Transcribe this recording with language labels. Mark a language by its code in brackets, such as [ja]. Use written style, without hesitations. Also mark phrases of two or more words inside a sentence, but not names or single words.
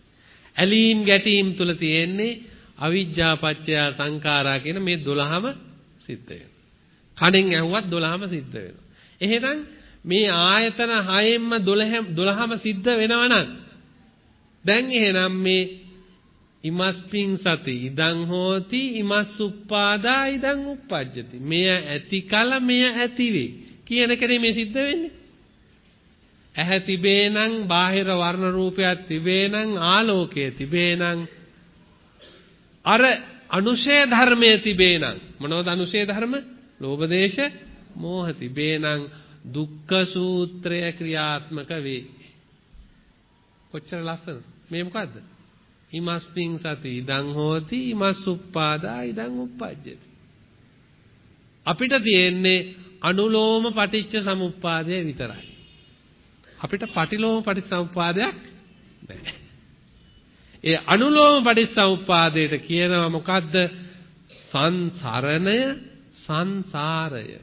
[si] ඇලීම් ගැටීම් තුල තියෙන්නේ [pi] අවිජ්ජා පත්‍ය සංඛාරා [si] කියන මේ 12ම සිද්ධ වෙනවා. කණෙන් ඇහුවත් 12ම සිද්ධ වෙනවා. එහෙනම් මේ ආයතන 6ෙන්ම 12ම සිද්ධ වෙනවා නම් දැන් එහෙනම් මේ [pi] ඉමස්පින් සති ඉදං හෝති ඉමස් උප්පාදා ඉදං උප්පජ්ජති. [si] මෙය ඇති කල මෙය ඇති වේ කියන එකනේ මේ සිද්ධ වෙන්නේ. ඇහැ තිබේ නම් බාහිර වර්ණ රූපයක් තිබේ නම් ආලෝකය තිබේ නම් අර අනුශේ ධර්මයේ තිබේ නම් මොනවද අනුශේ ධර්ම? ලෝභ දේශ මෝහ තිබේ නම් දුක්ඛ සූත්‍රය ක්‍රියාත්මක වේ. කොච්චර ලස්සනද මේ මොකද්ද? [pi] ඉමස්පින් සති ඉදං හෝති ඉමස් උප්පාදා ඉදං උප්පජ්ජති. [si] අපිට තියෙන්නේ අනුලෝම පටිච්ච සමුප්පාදය විතරයි. අපිට පටිලෝම පටිච්චසමුප්පාදයක් නැහැ. ඒ අනුලෝම පටිච්චසමුප්පාදයට කියනවා මොකද්ද? සංසරණය සංසාරය.